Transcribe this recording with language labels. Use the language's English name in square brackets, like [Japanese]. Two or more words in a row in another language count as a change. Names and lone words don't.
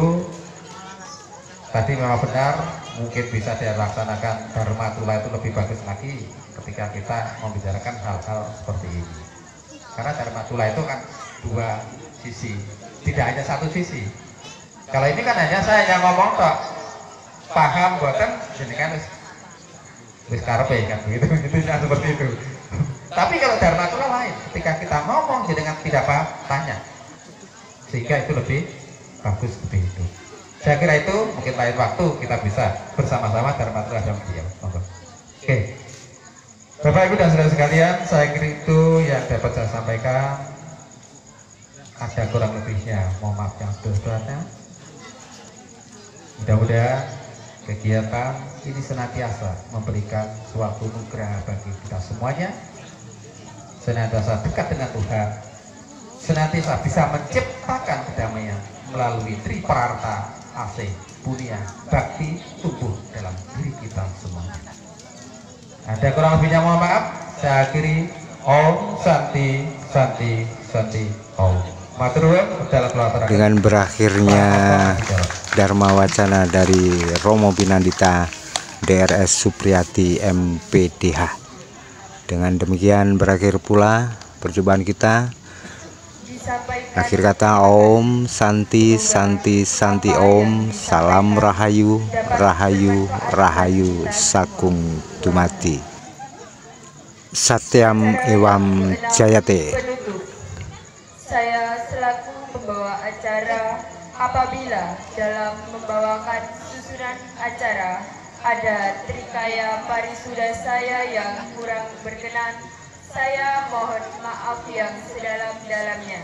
[Indonesian] Tadi memang benar, mungkin bisa dilaksanakan Dharma Tula itu lebih bagus lagi ketika kita membicarakan hal-hal seperti ini. Karena Dharma Tula itu kan 2 sisi, tidak hanya 1 sisi. Kalau ini kan hanya saya yang ngomong kok, [Javanese] paham boten jenengan wis karepe [Indonesian] kan begitu, intinya seperti itu. Tapi kalau Dharma Tula lain, ketika kita ngomong jenengan tidak paham, tanya, sehingga itu lebih bagus seperti itu. Saya kira itu mungkin lain waktu kita bisa bersama-sama Dharma Tula dan beliau. Oke, Bapak Ibu dan saudara sekalian, saya kira itu yang dapat saya sampaikan. Ada kurang lebihnya, mohon maaf yang sebesar-besarnya. Mudah-mudahan kegiatan ini senantiasa memberikan suatu nugerah bagi kita semuanya, senantiasa dekat dengan Tuhan, senantiasa bisa menciptakan kedamaian melalui Tripararta, asih, punia, bakti tumbuh dalam diri kita semuanya. Ada kurang lebihnya mohon maaf. Saya akhiri. [Sanskrit] Om Santi Santi Santi Om. [Indonesian] Dengan berakhirnya Dharma Wacana dari Romo Pinandita DRS Supriyati MPDH. Dengan demikian berakhir pula perjumpaan kita. Akhir kata [Sanskrit] Om Santi Santi Santi Om. [Indonesian] Salam Rahayu Rahayu Rahayu [Javanese] Sakung Dumati. [Sanskrit] Satyam Ewam Jayate. [Indonesian] Saya selaku pembawa acara, apabila dalam membawakan susunan acara ada trikaya parisuda saya yang kurang berkenan, saya mohon maaf yang sedalam-dalamnya.